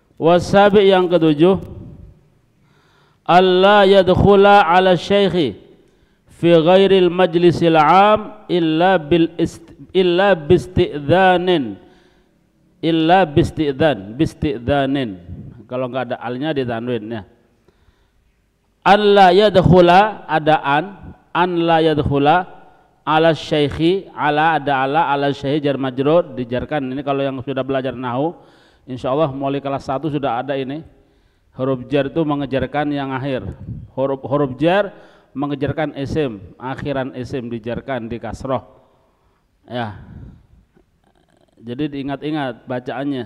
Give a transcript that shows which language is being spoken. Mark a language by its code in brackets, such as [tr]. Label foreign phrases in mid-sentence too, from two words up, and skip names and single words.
[id] Wasabi yang ketujuh, [ar] ألا يدخل على الشيخ في غير المجلس العام إلا باستئذان. [id] Kalau enggak ada alnya ditanwin ya. [ar] ألا يدخل ada أن لا يدخل على الشيخ، على ada على الشيخ جار مجرور dijarkan. [id] Ini kalau yang sudah belajar nahwu insyaallah mulai kelas 1 sudah ada ini. Huruf jar itu mengejarkan yang akhir. Huruf jar mengejarkan isim, akhiran isim dijarkan di kasroh. Ya. Jadi diingat-ingat bacaannya.